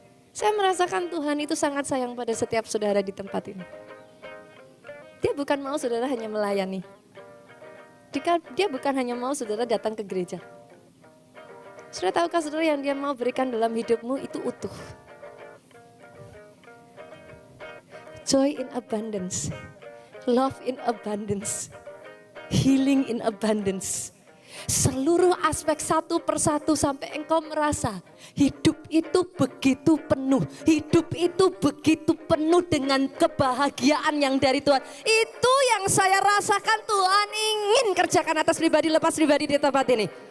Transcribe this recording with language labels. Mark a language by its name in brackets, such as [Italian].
[Indonesian] Saya merasakan Tuhan itu sangat sayang pada setiap saudara di tempat ini. Dia bukan mau saudara hanya melayani. Dia bukan hanya mau saudara datang ke gereja. Saudara tahukah saudara yang dia mau berikan dalam hidupmu itu utuh. [English] Joy in abundance, love in abundance, healing in abundance. [Indonesian] Seluruh aspek satu persatu sampai engkau merasa hidup itu begitu penuh. Hidup itu begitu penuh dengan kebahagiaan yang dari Tuhan. Itu yang saya rasakan Tuhan ingin kerjakan atas pribadi lepas pribadi di tempat ini.